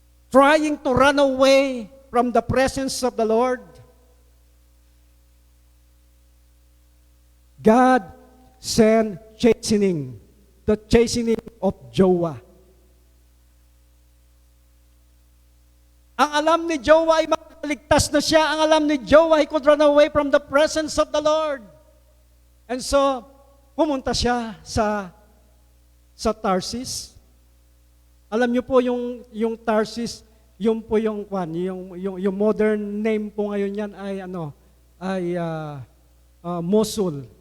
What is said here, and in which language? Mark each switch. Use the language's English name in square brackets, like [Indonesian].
[English] Trying to run away from the presence of the Lord, God sent chastening, the chastening of Joah. [Filipino] Ang alam ni Joah ay makaligtas na siya. Ang alam ni Joah, [English] he could run away from the presence of the Lord. And so, [Filipino] pumunta siya sa Tarsis. Alam niyo po yung Tarsis, yung po yung modern name po ngayon yan ay Mosul.